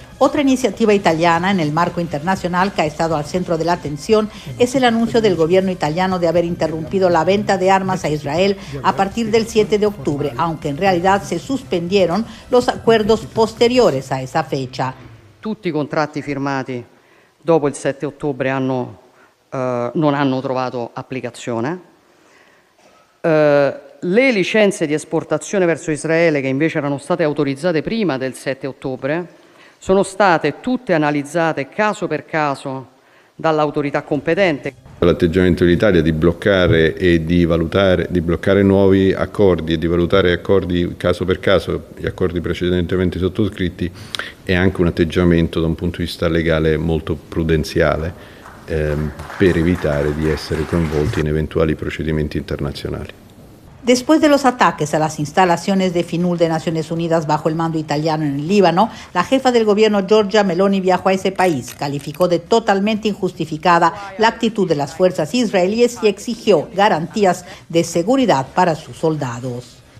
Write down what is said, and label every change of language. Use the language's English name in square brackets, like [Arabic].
[Spanish] Otra iniciativa italiana en el marco internacional que ha estado al centro de la atención es el anuncio del gobierno italiano de haber interrumpido la venta de armas a Israel a partir del 7 de octubre, aunque en realidad se suspendieron los acuerdos posteriores a esa fecha. [Italian] Tutti i contratti firmati dopo il 7 ottobre non hanno trovato applicazione. Le licenze di esportazione verso Israele, che invece erano state autorizzate prima del 7 ottobre, sono state tutte analizzate caso per caso dall'autorità competente. L'atteggiamento dell'Italia di bloccare e di bloccare nuovi accordi e di valutare accordi caso per caso, gli accordi precedentemente sottoscritti, è anche un atteggiamento da un punto di vista legale molto prudenziale per evitare di essere coinvolti in eventuali procedimenti internazionali. [Spanish] Después de los ataques a las instalaciones de FINUL de Naciones Unidas bajo el mando italiano en el Líbano, la jefa del gobierno Giorgia Meloni viajó a ese país, calificó de totalmente injustificada la actitud de las fuerzas israelíes y exigió garantías de seguridad para sus soldados.